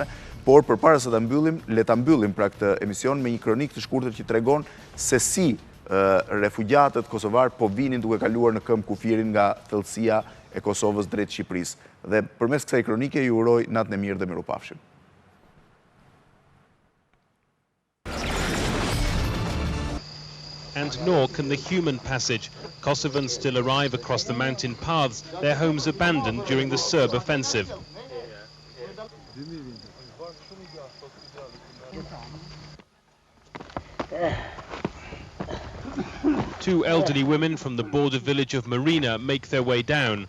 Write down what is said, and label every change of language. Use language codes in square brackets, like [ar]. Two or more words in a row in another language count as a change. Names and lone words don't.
[sq] Por përpara se ta mbyllim, le ta mbyllim pra këtë emision me një kronikë të shkurtër që tregon se si refugjatët kosovar po vinin duke kaluar në këmbë kufirin nga thellësia e Kosovës drejt Shqipërisë. Dhe përmes kësaj kronike ju uroj natën e mirë dhe mirupafshim. [en] And nor can the human passage. Kosovans still arrive across the mountain paths, their homes abandoned during the Serb offensive. Two elderly women from the border village of Marina make their way down.